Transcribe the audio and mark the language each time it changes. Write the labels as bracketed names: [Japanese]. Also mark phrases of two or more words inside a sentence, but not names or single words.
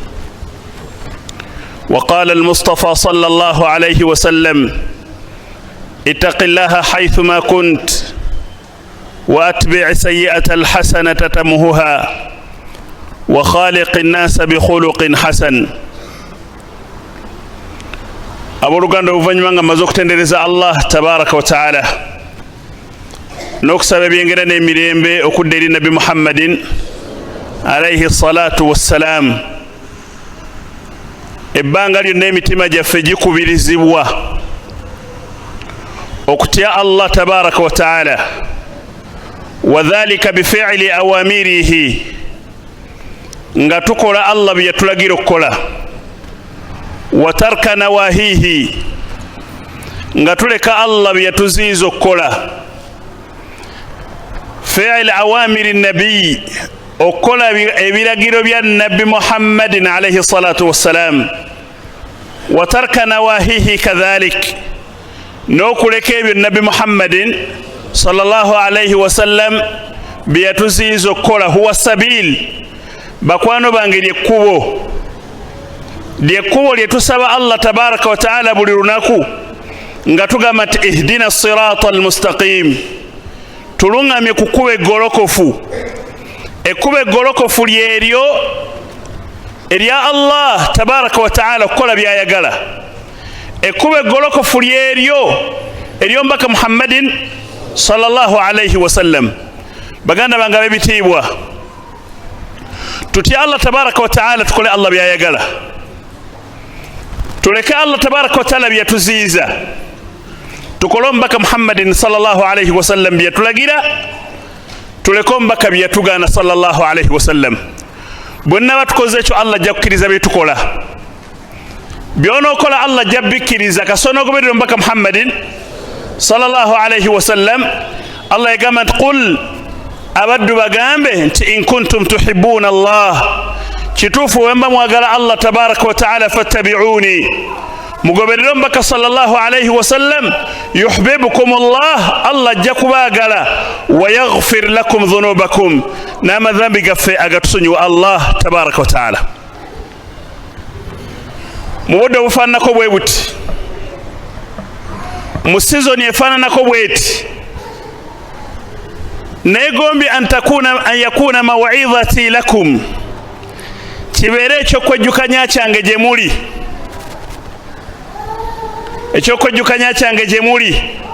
[Arabic] وقال المصطفى صلى الله عليه وسلم: اتق الله حيثما كنت وأتبع سيئة الحسنة تمهها وخالق الناس بخلق حسن. [Ganda] Aboluganda uvanyuma mazo kutendereza [Arabic] الله تبارك وتعالى [Ganda] nokusaba byengera n'emirembe okudda eri Nabi Muhammadin [Arabic] عليه الصلاة والسلام. [Ganda] Ebbanga lyonna emitima gyaffe gikubirizibwa okutya [Arabic] الله تبارك وتعالى, وذلك بفعل أوامره, [Ganda] nga tukola Allah bye yatulagira okukola, [Arabic] وترك نواهيه, [Ganda] nga tuleka Allah bye yatuziiza okukola. [Arabic] فعل أوامر النبي, [Ganda] okukola ebiragiro bya Nabi Muhammadin [Arabic] عليه الصلاة والسلام. وترك نواهيه كذلك, [Ganda] n'okuleka ebyo Nabi Muhammadin [Arabic] صلى الله عليه وسلم [Ganda] bye yatuziiza okukola. [Arabic] هو السبيل, [Ganda] bakwano bange lyekkubo, lyekkubo lyetusaba [Arabic] الله تبارك وتعالى [Ganda] buli lunaku nga tugamba nti [Arabic] اهدنا الصراط المستقيم, [Ganda] tulungamye ku kkubo eggolokofu. Ekkubo eggolokofu lyeryo erya [Arabic] الله تبارك وتعالى [Ganda] okukola byayagala. Ekkubo eggolokofu lyeryo ery'omubaka Muhammadin [Arabic] صلى الله عليه وسلم. [Ganda] Baganda bange ab'ebitiibwa, tutya [Arabic] الله تبارك وتعالى, [Ganda] tukole Allah byayagala, tuleke [Arabic] الله تبارك وتعالى [Ganda] byatuziiza, tukole omubaka Muhammadin [Arabic] صلى الله عليه وسلم [Ganda] byatulagira, tuleke omubaka byatugaana [Arabic] صلى الله عليه وسلم. [Ganda] Bonna batukoze ekyo Allah ajja kukkiriza byetukola. Byonookola Allah ajja bikkiriza kasooka n'ogoberera omubaka Muhammadin [Arabic] صلى الله عليه وسلم. [Ganda] Allah yagamba nti qul, abaddu bagambe nti [Arabic] إن كنتم تحبون الله, [Ganda] kituufu wemba mwagala [Arabic] الله تبارك وتعالى [Ganda] fattabi'uni, mugoberere omubaka [Arabic] صلى الله عليه وسلم, يحببكم الله, [Ganda] Allah ajja kubaagala, [Arabic] ويغفر لكم ذنوبكم, [Ganda] n'amadhambi gaffe agatusonyiwa [Arabic] الله تبارك وتعالى. [Ganda] Mu budde obufaananako bwe buti, mu sizoni efaananako bweti, neegombi [Arabic] أن يكون موعظتي لكم, [Ganda] kibeere ekyokwejjukanya kyange gye muli, ekyokwejjukanya kyange gye muli.